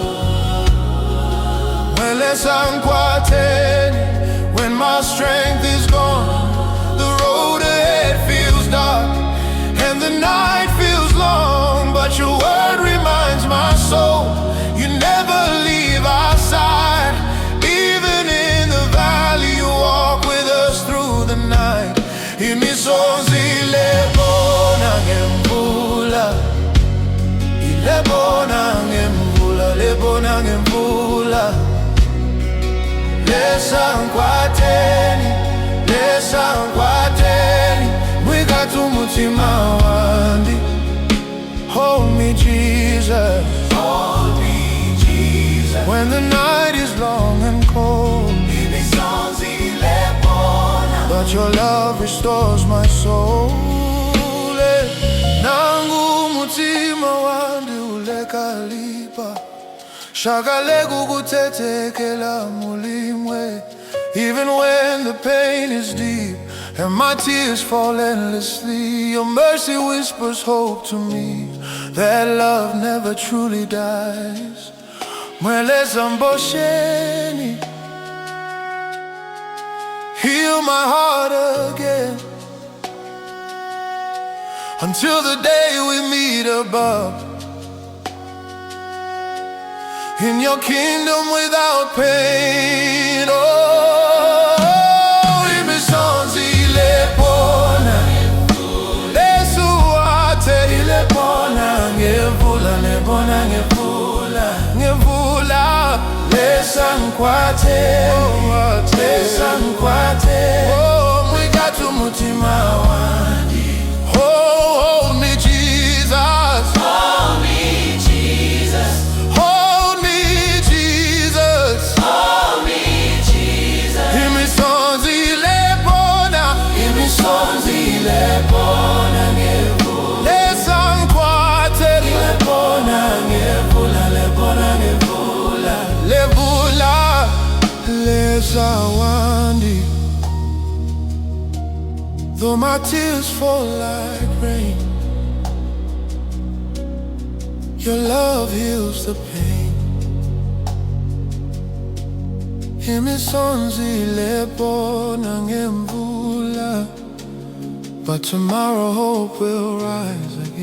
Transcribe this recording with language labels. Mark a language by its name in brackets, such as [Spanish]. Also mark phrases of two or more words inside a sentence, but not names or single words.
[Bemba] Mwe Lesa, Nkwateni, [English] when my strength is gone, the road ahead feels dark and the night feels long, but your word reminds my soul you never leave our side. Even in the valley you walk with us through the night. [Bemba] Imisonzi Nge Mvula, Nge Mvula. Lesa, Nkwateni, Umutima wandi. [English] Hold me, Jesus, hold me, Jesus. when the night is long and cold. But your love restores my soul. [Bemba] Nangu umutima wandi ulekalipa, shakale kukutetekela mulimwe. [English] Even when the pain is deep and my tears fall endlessly, your mercy whispers hope to me, that love never truly dies. [Bemba] Mwe Lesa, [English] heal my heart again, until the day we meet above, in your kingdom without pain. [Bemba] Oh, Imisonzi Nge Mvula, Nge Mvula. Lesa, Nkwateni, oh, mwikatu umutima wandi. [English] Hold me Jesus, hold me Jesus, hold me Jesus, hold me Jesus. [Bemba] Imisonzi lebona nge mvula, Lesa Nkwateni, lebona nge mvula, levula, lesa wandi. [English] Though my tears fall like rain, your love heals the pain. [Bemba] Imisonzi lebona nge mvula, [English] but tomorrow hope will rise